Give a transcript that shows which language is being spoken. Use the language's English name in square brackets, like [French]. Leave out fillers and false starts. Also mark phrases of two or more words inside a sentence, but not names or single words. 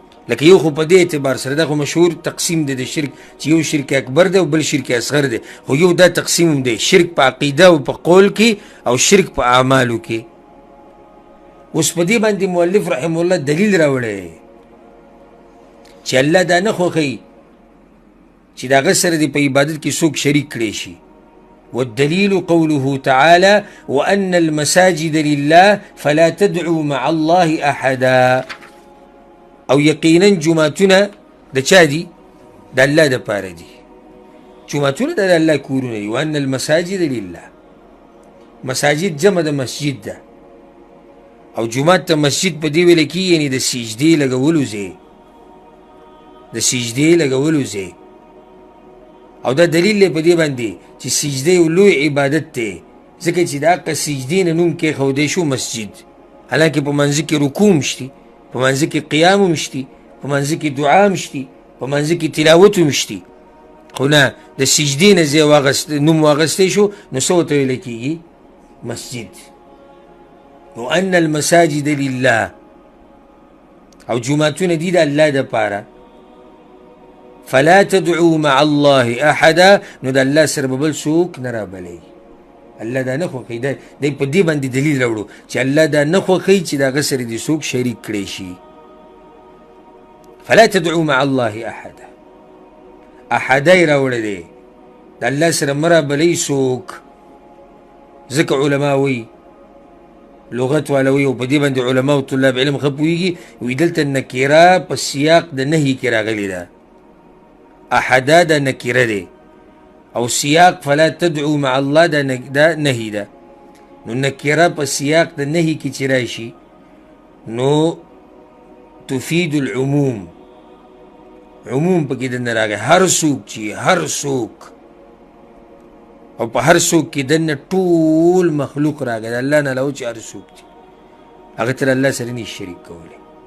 [Pashto] لکه یو خو په دې اعتبار سره دا خو مشهور تقسیم دی د شرک چې یو شرک اکبر دی او بل شرک اصغر دی، خو یو دا تقسیم هم دی، شرک په عقیده او په قول کې او شرک په اعمالو کې. اوس په دې باندې مؤلف [Arabic] رحمه الله [Pashto] دلیل راوړی چې الله دا نه خوښوي چې د هغه سره دې په عبادت کې څوک شریک کړی شي. [Arabic] والدليل قوله تعالى وأن المساجد لله فلا تدعوا مع الله أحدا. [Pashto] او یقینا جمعتونه د چا دي؟ د الله د پاره دي. جمعتونه د الله کورونه دي. [Arabic] وأن المساجد لله، [Pashto] مساجد جمع د مسجد ده، او جمعت ته مسجد په دې ویل کې یعنی د سجدې لګولو ځای، د سجدې لګولو ځای. او دا دلیل دی په دې باندې چې سجده یو لوی عبادت دی، ځکه چې د هغه سجدې نه نوم کېښودی شو مسجد، حالانکې په منځ کې رکوع هم شتي، په منځ کې قیام هم شتي، په منځ کې دعا هم شتي، په منځ کې تلاوت هم شتي، خو نه د سجدې نه ځای نوم واخیستی شو، نو څه ورته ویلی کېږي؟ مسجد. [Arabic] وأن المساجد لله، [Pashto] او جوماتونه دي د الله دپاره. [Arabic] فلا تدعوا مع الله احدا، [Pashto] نو د الله سره به بل څوک نه رابلئ. الله دا نه خوښوي. دی په دې باندې دلیل راوړو چې الله دا نه خوښوي چې د هغه سره دې څوک شریک کړی شي. [Arabic] فلا تدعوا مع الله احدا، [Pashto] احدا یې راوړی دی، د الله سره مه رابلئ څوک. ځکه علما وایي، لغت والا وایي، او په دې باندې علما او طلاب علم ښه پوهېږي، وایي دلته نکیره په سیاق د نهي کې راغلې ده. احدا دا نکره دی، او سیاق [Arabic] فلا تدعو مع الله [Pashto] دا نهی ده. نو نکره په سیاق د نهی کې چې راشي نو [Arabic] تفید العموم، [Pashto] عموم پکې دننه راغی، هر څوک چې هر څوک، او په هر څوک کې دننه ټول مخلوق راغی، د الله نه علاوه چې هر څوک دي هغه ته الله سره نشي شریک کولی.